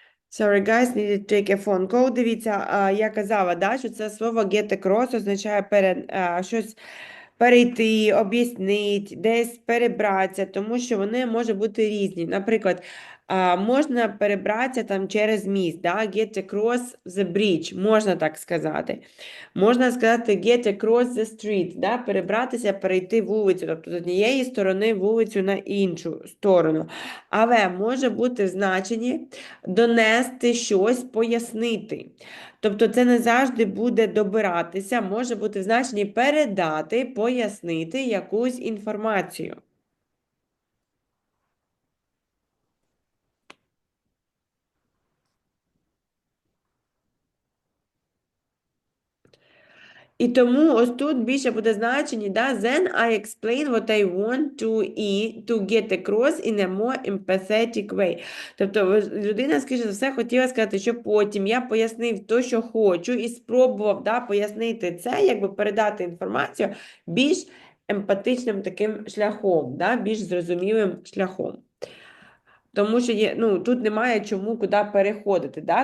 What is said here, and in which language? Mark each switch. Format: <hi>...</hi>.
<en>Sorry, guys, need to take a phone call.</en> <uk>Дивіться, я казала, да, що це слово get across означає щось перейти, об'яснити, десь перебратися, тому що вони можуть бути різні. Наприклад, можна перебратися там через міст, да?</uk> <en>Get across the bridge,</en> <uk>можна так сказати. Можна сказати</uk> <en>get across the street, да?</en> <uk>Перебратися, перейти вулицю, тобто з однієї сторони вулицю на іншу сторону. Але може бути в значенні донести щось, пояснити. Тобто це не завжди буде добиратися, може бути в значенні передати, пояснити якусь інформацію. І тому ось тут більше буде значення, да?</uk> <en>Then I explain what I want to get across in a more empathetic way.</en> <uk>Тобто людина, скоріше за все, хотіла сказати, що потім я пояснив те, що хочу, і спробував, да, пояснити це, якби передати інформацію більш емпатичним таким шляхом, да? Більш зрозумілим шляхом. Тому що тут немає чому куди переходити. Да?</uk>